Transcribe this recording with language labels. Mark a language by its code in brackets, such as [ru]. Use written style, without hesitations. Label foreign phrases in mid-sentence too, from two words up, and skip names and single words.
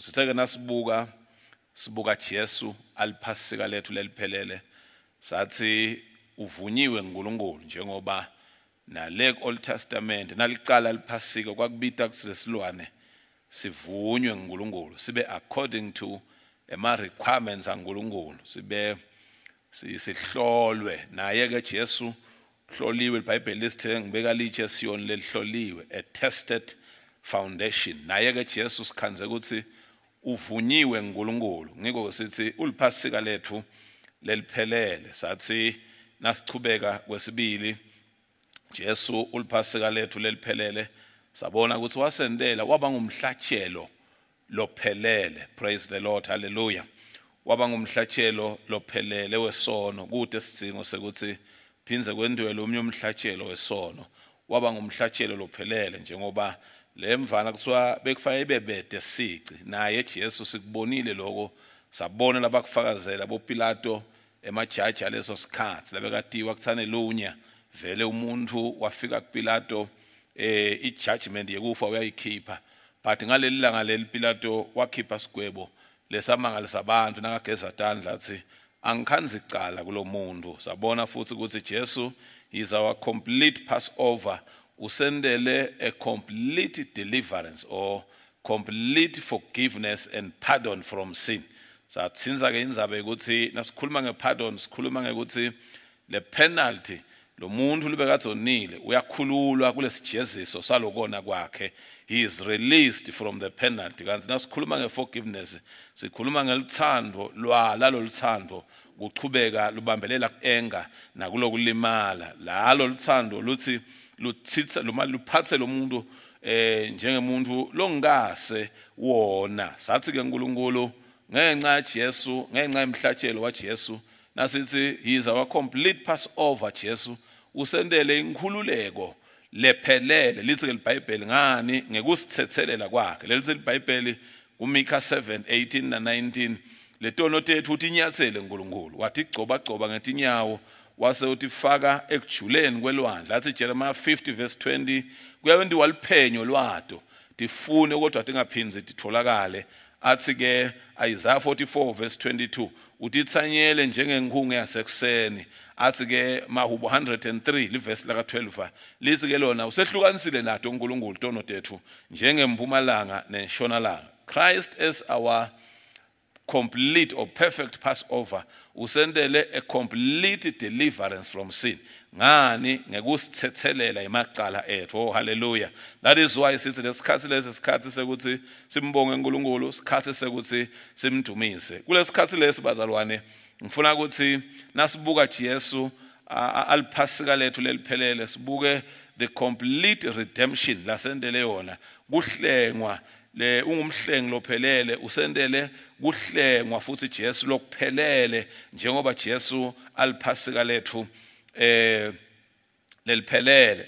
[ss] Sitheke sibuka Jesu aliphasika lethu leliphelele sathi uvunyiwe uNkulunkulu njengoba nale Old Testament nalicala liphasika kwakubita kusilesilwane sivunywe uNkulunkulu sibe [en] according to [ss] ema requirements kaNkulunkulu sibe sihlolwe naye ke Jesu hloliwe. iBhayibheli lisithe ngibeka litshe Siyoni lelihloliwe, [en] a tested foundation. [ss] Naye ke Jesu sikhanze ukuthi uvunyiwe uNkulunkulu. Ngiko sithi uliphasika lethu leliphelele. Sathi nasichubeka kwesibili Jesu uliphasika lethu leliphelele sabona ukuthi wasendela waba ngumhlatshelo lophelele. [en] Praise the Lord, hallelujah. [ss] Waba ngumhlatshelo lophelele wesono kude sidingo sekuthi phinze kwendwele omnye umhlatshelo wesono. Waba ngumhlatshelo lophelele njengoba lemvana kuthiwa bekufanele bebede sici naye Jesu sikubonile lokho sabona labakufakazela boPilato emajaji aleso sikhathi labekatiwa kuthane lunya vele umuntu wafika kuPilato ijudgment yekufa uyayikhipha but ngaleli langa leli Pilato wakhipha sigwebo lesamangalisa abantu nakageza tandla athi angikhanzi icala kulo muntu. Sabona futhi ukuthi Jesu [en] is our complete Passover, usendele a complete deliverance or complete forgiveness and pardon from sin. [ss] Satsinza ke indzabe ukuthi nasikhuluma ngepardon sikhuluma ngekuthi le penalty lo muntu libekathonile uyakhululwa kulesijeziso salokona kwakhe. [en] He is released from the penalty. [ss] Kanti nasikhuluma ngeforgiveness sikhuluma ngeluthando lalo luthando kuchubeka lubambelela kuenga nakulokulimala. Lalo luthando luthi luthitha loma luphathe lo muntu njengemuntu longase wona. Sathi ke uNkulunkulu ngenxa yaJesu, ngenxa yemhlatshelo waJesu nasithi he is our complete Passover. Jesu usendele inkhululeko lephelele. Lithi ke iBhayibheli ngani ngekusthethelela kwakhe. Lelithi iBhayibheli kuMikha 7:18 na 19 letono tethu uthi inyathele uNkulunkulu wathi gcoba ngetinyawo wase uthi faka ekujuleni kwelwandle. Athi Jeremiah 50:20 kuyawendi waliphenyo lwato tifune kodwa tingaphindzi titholakale. Athi ke Isaiah 44:22 uthi itsanyele njengenkungu yasekuseni. Athi ke Mahubo 103 livesi laka 12 lithi ke lona usehlukanisile nato uNkulunkulu tono tethu njengempumalanga neshonalanga. [en] Christ is our complete or perfect Passover, usendele a complete deliverance from sin. [ss] Ngani ngekusthethelela emacala ethu. [en] Oh hallelujah. That is why [ss] sithi lesikhathi lesikhathi sekuthi simbonge uNkulunkulu, isikhathi sekuthi simdumise. Kulesikhathi lesi bazalwane ngifuna ukuthi nasibuka Jesu aliphasika lethu leliphelele sibuke [en] the complete redemption [ss] lasendele yona kuhlengwa le ungumhlengi lophelele usendele kuhlengwa futhi Jesu lokuphelele njengoba Jesu aliphasika lethu leliphelele.